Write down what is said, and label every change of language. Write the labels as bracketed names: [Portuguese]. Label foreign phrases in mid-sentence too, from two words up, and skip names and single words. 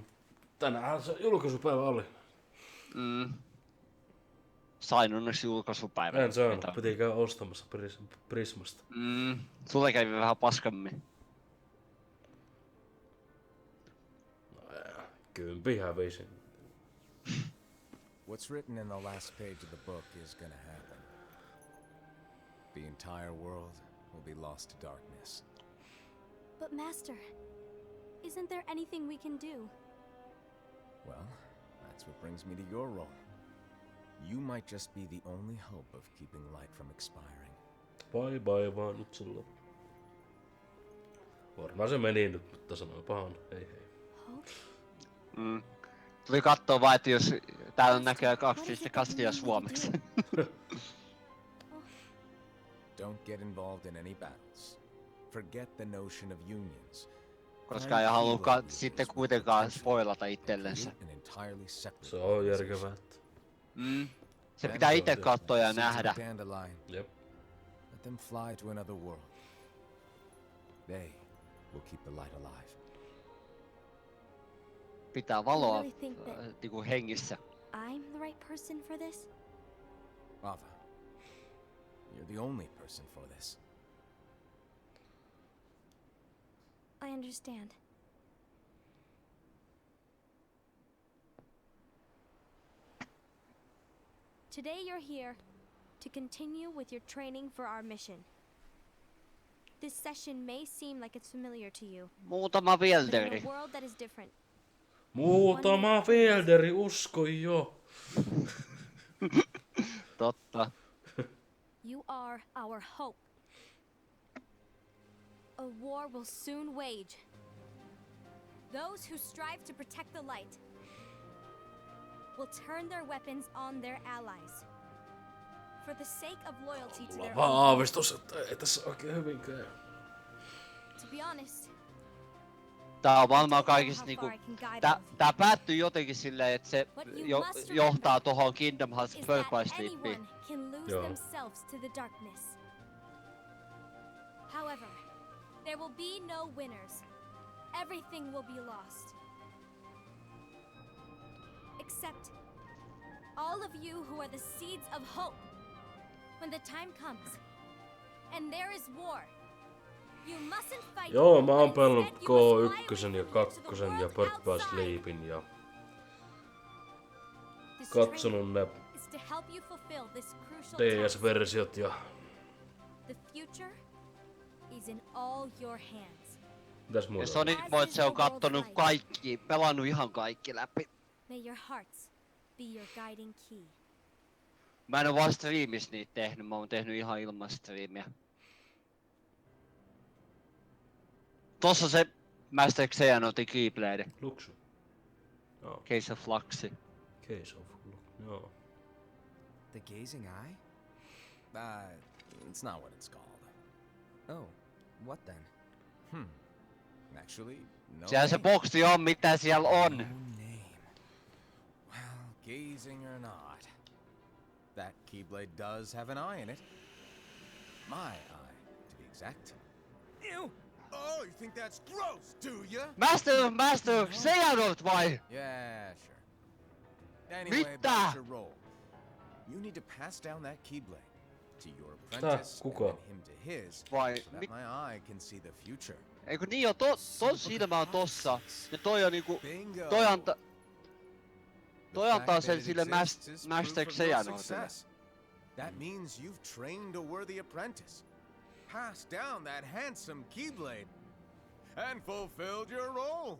[Finnish] Tänään se julkaisupäivä oli. Sain onneksi julkaisupäivä. En saanut, piti käydä ostamassa Prismasta. Sulle kävi vähän paskammin. Kympi hävisi. [English] What's written in the last page of the book is gonna happen. The entire world will be lost to darkness. But Master, isn't there anything we can do? Well, that's what brings me to your role. You might just be the only hope of keeping light from expiring. Bye bye [Finnish] vaan nyt sulla. Varmaan se meni nyt, mutta sanoipahan hei hei. [English] Hope? [Finnish] Tuli kattoo vaan, että jos täällä näkee 2.8 suomeksi. [English] Don't get involved in any battles. Forget the notion of unions. [Finnish] Koska ei halua sitten kuitenkaan spoilata itsellensä. Se on järkevää. Se pitää itse katsoa ja nähdä. Jep. [English] Let them fly to another world. They will keep the light alive. [Finnish] Pitää valoa [English] You really think that [Finnish] niinku hengissä. [English] I'm the right person for this? Ava, you're the only person for this. I understand. Today you're here to continue with your training for our mission. This session may seem like it's familiar to you, [Finnish] Muutama [English] but in [Finnish] Wielderi. [English] a world that is different. [Finnish] Muutama Wielderi, usko jo. Totta. [English] You are our hope. A war will soon wage. Those who strive to protect the light will turn their weapons on their allies. For the sake of loyalty to their [Finnish] Vaan [English] own. [Finnish] aavistus, että ei tässä oikein hyvin käy. [English] To be honest, [Finnish] Tää on varmaan kaikista niinku... Tää päättyy jotenkin silleen, että se johtaa tohon Kingdom Hearts [English] is Birth that [Finnish] by Sleepiin. [English] anyone can lose [Finnish] Joo. [English] themselves to the darkness. However, there will be no winners. Everything will be lost. Except all of you who are the seeds of hope. When the time comes and there is war, you mustn't fight. [Finnish] Joo, mä oon [English] but [Finnish] pelannut [English] instead you must fly [Finnish] K1 [English] away [Finnish] ja [English] from it to the [Finnish] 2 ja [English] world [Finnish] Birth by [English] outside. [Finnish] Sleepin ja [English] This [Finnish] katsonut ne [English] training is to help you fulfill this crucial task. [Finnish] DS-versiot ja [English] The future is in all your hands. [Finnish] mitäs Ja muuta? Sonicmoize on kattonut kaikki, pelannut ihan kaikki läpi. [English] May your hearts be your guiding key. [Finnish] Mä en oo vaan striimissä niitä tehnyt, mä oon tehnyt ihan ilman striimiä. Tossa se Master Xehan otti Keyblade. Luxu. Joo. [English] Case of [Finnish] Fluxi. [English] Case of [Finnish] joo. [English] The gazing eye? It's not what it's called. Oh, what then? Actually, no. [Finnish] Sehän se [English] name. [Finnish] boksi on, mitä siellä on. [English] No name. Well, gazing or not, that Keyblade does have an eye in it. My eye, to be exact. Ew! Oh, you think that's gross, do ya? [Finnish] Master Xehanort vai? [English] Yeah, sure. Anyway, [Finnish] Mitä? [English] about your role. You need to pass down that Keyblade to your apprentice and [Finnish] kuka? [English] then him to his, [Finnish] Vai [English] so that my eye can see the future. [Finnish] Eikö niin on, ton silmä on tossa. Ja toi on niinku, [English] Bingo! [Finnish] toi antaa sen sille Master Master Xehanortille. [English] That means you've trained a worthy apprentice, passed down that handsome Keyblade, and fulfilled your role.